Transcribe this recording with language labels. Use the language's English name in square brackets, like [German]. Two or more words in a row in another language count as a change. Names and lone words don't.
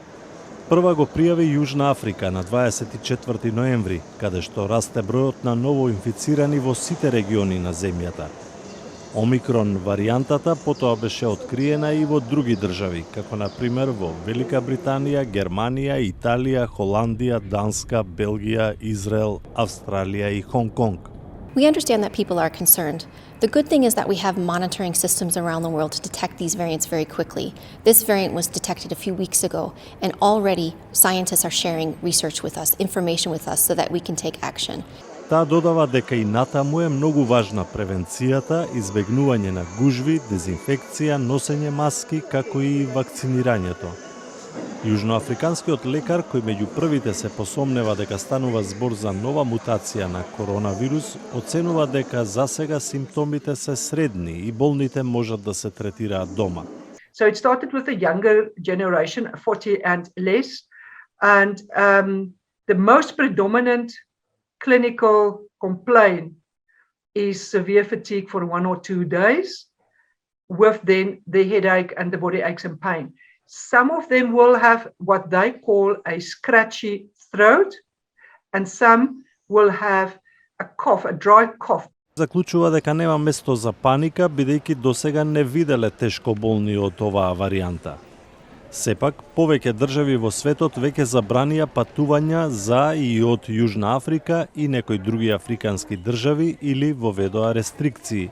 [Macedonian] Прва го пријави Јужна Африка на 24 ноември, каде што расте бројот на ново инфицирани во сите региони на земјата. Омикрон варијантата потоа беше откриена и во други држави, како на пример во Велика Британија, Германија, Италија, Холандија, Данска, Белгија, Израел, Австралија и Хонг Конг. [English] We understand that people are concerned. The good thing is that we have monitoring systems around the world to detect these variants very quickly. This variant was detected a few weeks ago, and already scientists are sharing research with us, information with us, so that we can take action. [Macedonian] Таа додава дека и натаму е многу важна превенцијата, избегнување на гужви, дезинфекција, носење маски, како и вакцинирањето. Јужноафриканскиот лекар, кој меѓу првите се посомнева дека станува збор за нова мутација на коронавирус, оценува дека засега симптомите се средни и болните можат да се третираат дома. [English] So it started with the younger generation, 40 and less, and the most predominant clinical complaint is severe fatigue for 1 or 2 days, with then the headache and the body aches and pain. Some of them will have what they call a scratchy throat, and some will have a cough, a dry cough. [Macedonian] Заклучува дека нема место за паника, бидејќи досега не виделе тешко болни од оваа варијанта. Сепак, повеќе држави во светот веќе забранија патувања за и од Јужна Африка и некои други африкански држави или воведоа рестрикции.